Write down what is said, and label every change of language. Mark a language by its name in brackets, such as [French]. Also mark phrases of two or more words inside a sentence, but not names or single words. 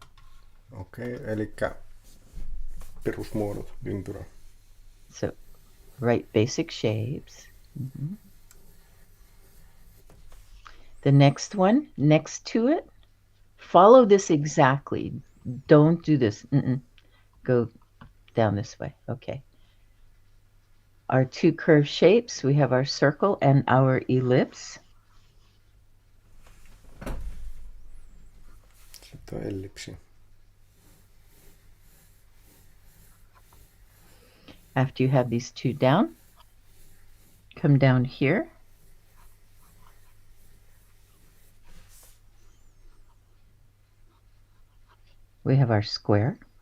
[Finnish] Okei, eli perusmuodot, ympyrä. [English] So Write basic shapes. The next one, next to it, follow this exactly. Don't do this. Go down this way. Okay. Our two curved shapes, we have our circle and our ellipse. [Finnish] Sitten on ellipsi. [English] After you have these two down, come down here. We have our square.